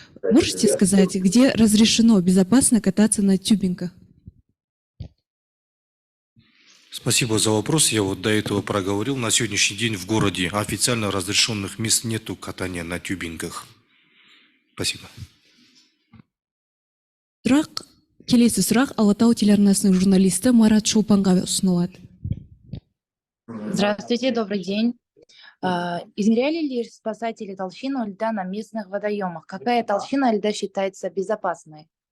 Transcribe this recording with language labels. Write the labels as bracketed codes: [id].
[ru] Можете сказать, где разрешено безопасно кататься на тюбинках? Спасибо за вопрос. Я вот до этого проговорил. На сегодняшний день в городе официально разрешенных мест нету катания на тюбингах. Спасибо. [kk] Келесі сұрақ Алатау телеарнасының журналисті Марат Шолпанға ұсынылады. [ru] Здравствуйте, добрый день. Измеряли ли спасатели толщину льда на местных водоемах? Какая толщина льда считается безопасной?